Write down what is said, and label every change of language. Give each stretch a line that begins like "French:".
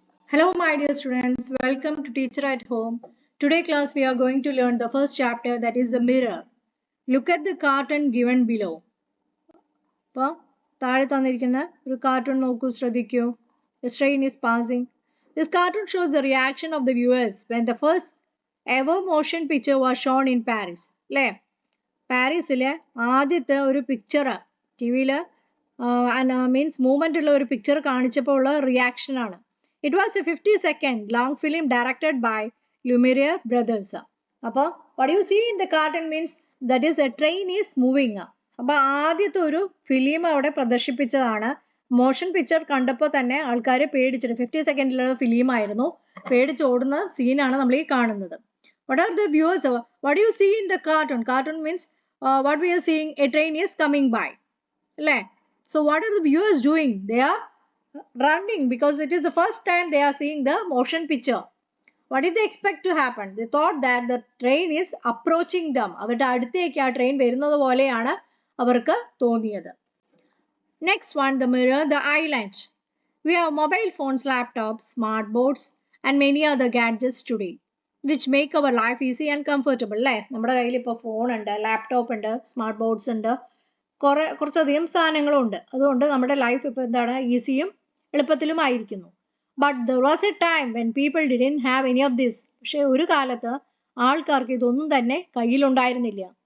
English: Hello my dear students, welcome to Teacher at Home. Today class we are going to learn the first chapter, that is the mirror. Look at the cartoon given below.
Malayalam: അപ്പോൾ താഴെ തന്നിരിക്കുന്ന ഒരു cartoon നോക്കൂ, ശ്രദ്ധിക്കൂ.
English: The train is passing. This cartoon shows the reaction of the viewers when the first ever motion picture was shown in Paris.
Malayalam: അല്ലേ? പാരീസിലെ ആദ്യത്തെ ഒരു പിക്ചർ ടി വിയിൽ മീൻസ് മൂവ്മെൻ്റ് ഉള്ള ഒരു പിക്ചർ കാണിച്ചപ്പോൾ ഉള്ള റിയാക്ഷൻ ആണ്.
English: It was a 50-second long film directed by Lumiere brothers. അപ്പോൾ what you see in the cartoon means that is a train is moving.
Malayalam: അപ്പോൾ ആദ്യത്തെ ഒരു ഫിലിം അവിടെ പ്രദർശിപ്പിച്ചതാണ്. മോഷൻ പിക്ചർ കണ്ടപ്പോൾ തന്നെ ആൾക്കാർ പേടിച്ചിട്ട് 50 സെക്കൻഡിലുള്ള ഫിലിം ആയിരുന്നു, പേടിച്ചോടുന്ന സീനാണ് നമ്മൾ ഈ കാണുന്നത്.
English: What are the viewers? What do you see in the cartoon? Cartoon means what we are seeing, a train is coming by.
Malayalam: അല്ലേ?
English: So what are the viewers doing? They are running because it is the first time they are seeing the motion picture. What did they expect to happen? They thought that the train is approaching them.
Malayalam: അവരുടെ അടുത്തേക്ക് ആ train വരുന്നത് പോലെയാണ് അവർക്ക് തോന്നിയത്.
English: Next one, the mirror, the island. We have mobile phones, laptops, smart boards and many other gadgets today which make our life easy and comfortable.
Malayalam: അല്ലേ? നമ്മുടെ കയ്യിൽ ഇപ്പോൾ ഫോൺ ഉണ്ട്, ലാപ്ടോപ്പ് ഉണ്ട്, സ്മാർട്ട് ബോർഡ്സ് ഉണ്ട്, കുറച്ചധികം സാധനങ്ങളും ഉണ്ട്. അതുകൊണ്ട് നമ്മുടെ ലൈഫ് ഇപ്പോൾ എന്താണ്, ഈസിയും എളുപ്പത്തിലുമായിരിക്കുന്നു.
English: But there was a time when people didn't have any of this.
Malayalam: പക്ഷേ ഒരു കാലത്ത് ആൾക്കാർക്ക് ഇതൊന്നും തന്നെ കയ്യിലുണ്ടായിരുന്നില്ല.